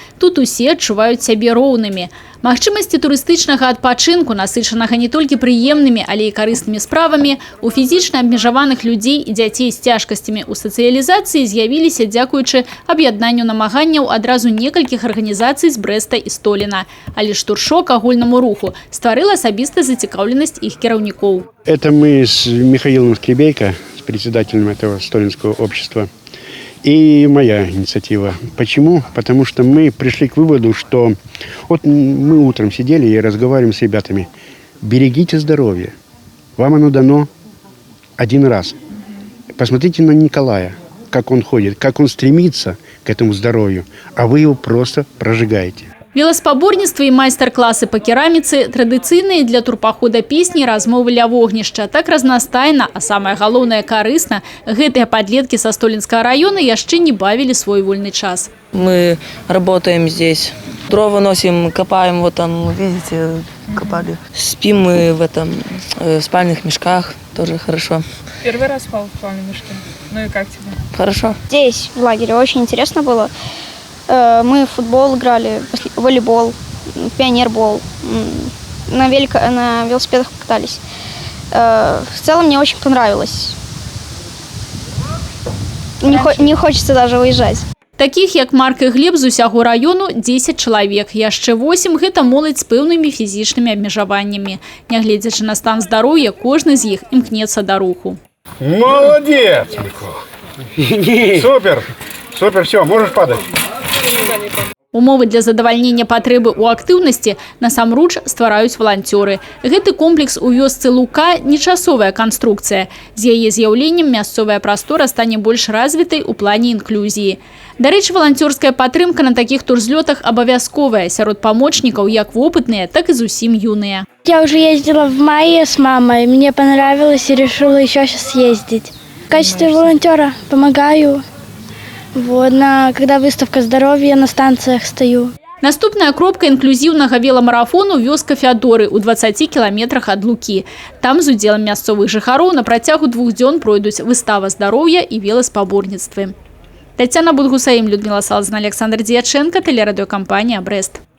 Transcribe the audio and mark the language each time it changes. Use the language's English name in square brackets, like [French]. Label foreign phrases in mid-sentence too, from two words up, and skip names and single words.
[Belarusian] Тут усе адчуваюць сябе роўнымі. Магчымасці турыстычнага адпачынку, насычанага не толькі прыемнымі, але і карыснымі справамі, у фізічна абмежаваных людзей і дзяцей з цяжкасцямі ў сацыялізацыі з'явіліся дзякуючы аб'яднанню намаганняў адразу некалькіх арганізацый з Брэста і Століна. Але штуршок агульнаму руху стварыла асабіста зацікаўленасць іх кіраўнікоў. [Russian] Это мы с Михаилом Скребейко, председателем этого столинского общества. И моя инициатива. Почему? Потому что мы пришли к выводу, что вот мы утром сидели и разговариваем с ребятами. Берегите здоровье. Вам оно дано один раз. Посмотрите на Николая, как он ходит, как он стремится к этому здоровью, а вы его просто прожигаете. [Belarusian] Веласпаборніцтва і майстар-класы па кераміцы традыцыйныя для турпахода песні і размовы ля вогнішча. Так разнастайна, а самае галоўнае карысна, гэтыя падлеткі са [Russian] Столинского района [Belarusian] яшчэ не бавілі свой вольны час. [Russian] Мы работаем здесь. Дрова носим, копаем, вот там, видите, копали. Спим мы в этом в спальных мешках, тоже хорошо. Первый раз спал в спальном мешке. Ну и как тебе? Хорошо. Здесь, в лагере, очень интересно было. Мы в футбол играли, волейбол, пионербол, на велосипедах покатались. В целом мне очень понравилось. Не хочется даже уезжать. [Belarusian] Такіх, як Марк і Глеб з усяго району 10 чалавек. Яшчэ 8 – гэта моладзь з пэўнымі фізічнымі абмежаваннямі. Нягледзячы на стан здароўя, кожны з іх імкнецца да руху. [Russian] Молодец! Супер! Супер, все, можешь падать. [Belarusian] Умовы для задавальнення патрэбы ў актыўнасці насамруч ствараюць валанцёры. Гэты комплекс у вёсцы Лука – не часовая канструкцыя. З яе з'яўленнем мясцовая прастора стане больш развітай у плане інклюзіі. Дарэчы, валанцёрская падтрымка на такіх турзлётах абавязковая сярод памочнікаў як вопытныя, так і зусім юныя. [Russian] Я уже ездила в мае с мамой, мне понравилось и решила еще сейчас съездить. В качестве волонтера помогаю. Вот, когда выставка здоровья, на станциях стою. [Belarusian] Наступная кропка інклюзіўнага веламарафону – вёска Феадоры ў 20 кіламетрах ад Лукі. Там з удзелам мясцовых жыхароў на працягу 2 дзён пройдуць выстава здароўя і веласпаборніцтвы. [Russian] Тетяна Будгусаим, Людмила Салзан, Александр Дьяченко, телерадиокомпания «Брест».